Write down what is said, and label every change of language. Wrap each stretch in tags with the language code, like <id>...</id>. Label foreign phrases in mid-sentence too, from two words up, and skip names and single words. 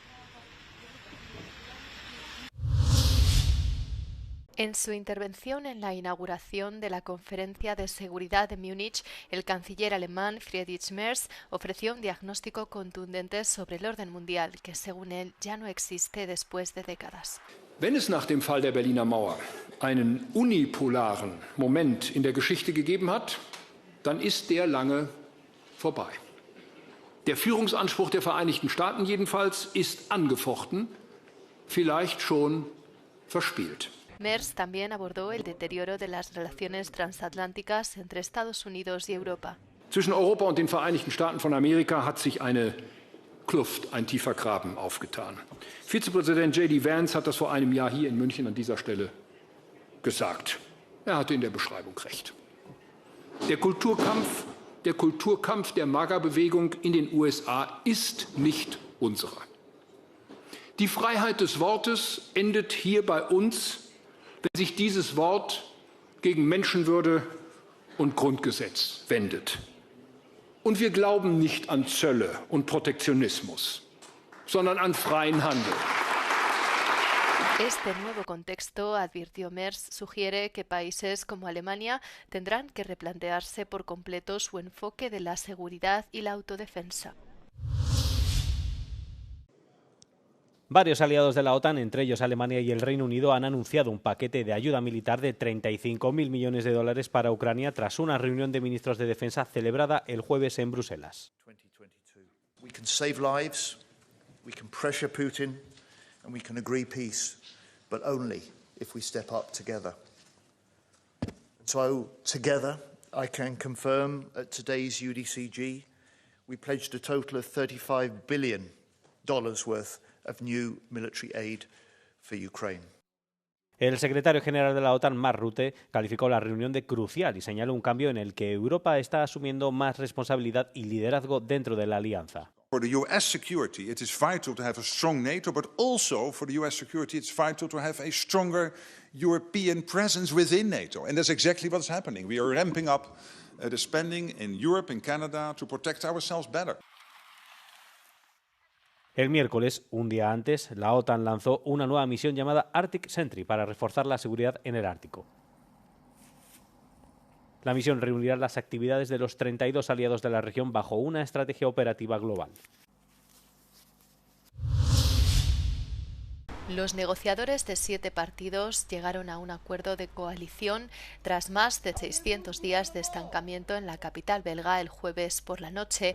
<es>En su intervención en la inauguración de la Conferencia de Seguridad de Múnich, el canciller alemán Friedrich Merz ofreció un diagnóstico contundente sobre el orden mundial, que según él ya no existe después de décadas.</es> <de>Wenn es nach dem Fall der Berliner Mauer einen unipolaren Moment in der Geschichte gegeben hat, dann ist der lange vorbei. Der Führungsanspruch der Vereinigten Staaten jedenfalls ist angefochten, vielleicht schon verspielt.</de> <es>Merz también abordó el deterioro de las relaciones transatlánticas entre Estados Unidos y Europa.</es> <de>Zwischen Europa und den Vereinigten Staaten von Amerika hat sich eine Kluft, ein tiefer Graben aufgetan. Vizepräsident J.D. Vance hat das vor einem Jahr hier in München an dieser Stelle gesagt. Er hatte in der Beschreibung recht. Der Kulturkampf der MAGA-Bewegung in den USA ist nicht unserer. Die Freiheit des Wortes endet hier bei uns, wenn sich dieses Wort gegen Menschenwürde und Grundgesetz wendet. Und wir glauben nicht an Zölle und Protektionismus, sondern an freien Handel.</de> <es>Este nuevo contexto, advirtió Merz, sugiere que países como Alemania tendrán que replantearse por completo su enfoque de la seguridad y la autodefensa. Varios aliados de la OTAN, entre ellos Alemania y el Reino Unido, han anunciado un paquete de ayuda militar de 35.000 millones de dólares para Ucrania tras una reunión de ministros de defensa celebrada el jueves en Bruselas.</es> <en>We can save lives, we can pressure Putin, and we can agree peace, but only if we step up together. So together, I can confirm at today's UDCG, we pledged a total of $35 billion worth of new military aid for Ukraine.</en> <es>El secretario general de la OTAN, Mark Rutte, calificó la reunión de crucial y señaló un cambio en el que Europa está asumiendo más responsabilidad y liderazgo dentro de la alianza.</es> <en>For the US security, it is vital to have a strong NATO, but also for the US security, it's vital to have a stronger European presence within NATO. And that's exactly what's happening. We are ramping up the spending in Europe, in Canada, to protect ourselves better.</en> <es>El miércoles, un día antes, la OTAN lanzó una nueva misión llamada Arctic Sentry para reforzar la seguridad en el Ártico. La misión reunirá las actividades de los 32 aliados de la región bajo una estrategia operativa global. Los negociadores de 7 partidos llegaron a un acuerdo de coalición tras más de 600 días de estancamiento en la capital belga el jueves por la noche.</es>